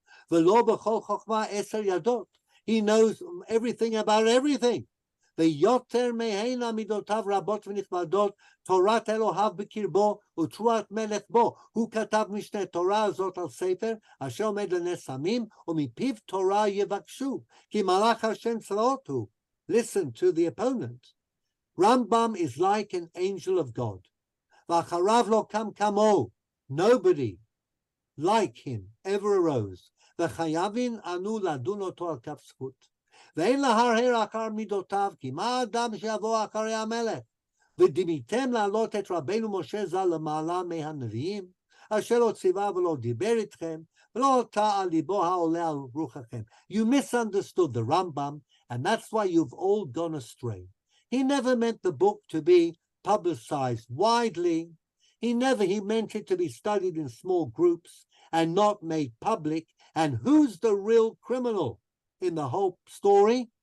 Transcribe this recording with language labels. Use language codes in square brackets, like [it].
[en] He knows everything about everything. [he] ויותר מהנה מידותיו רבות ונכבדות, תורת אלוהיו בקרבו ותרועת מלך בו. הוא כתב משנה תורה הזאת על ספר, אשר עומד לנס עמים, ומפיו תורה יבקשו, כי מלאך השם צבאות הוא. [en] Listen to the opponent. Rambam is like an angel of God. [he] ואחריו לא קם כמוהו. [en] Nobody like him ever arose. [he] וחייבים אנו לדון אותו על כף זכות. ואין להרהר אחר מידותיו, כי מה האדם שיבוא אחרי המלך? ודמיתם להעלות את רבנו משה ז"ל למעלה מהנביאים, אשר לא ציווה ולא דיבר איתכם, ולא עלתה על ליבו העולה על רוחכם. [en] You misunderstood the Rambam, and that's why you've all gone astray. He never meant the book to be publicized widely. He meant it to be studied in small groups and not made public. And who's the real criminal in the whole story?